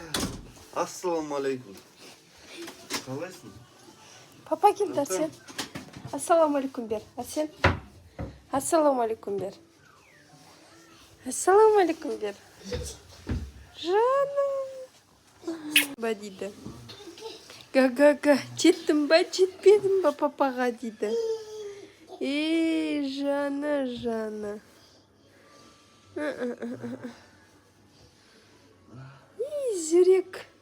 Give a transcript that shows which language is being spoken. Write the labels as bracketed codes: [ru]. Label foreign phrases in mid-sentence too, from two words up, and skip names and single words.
[ar] السلام عليكم. Қалайсың? [kk] Papa geldi Arsen. [ar] السلام عليكم [kk] ber. Arsen. [ar] السلام عليكم ber. السلام عليكم ber. [kk] Жаным. Ба дейді. Га-га-га. Жеттім ба, жетпедім ба папаға дейді. Жаны. Жүрек.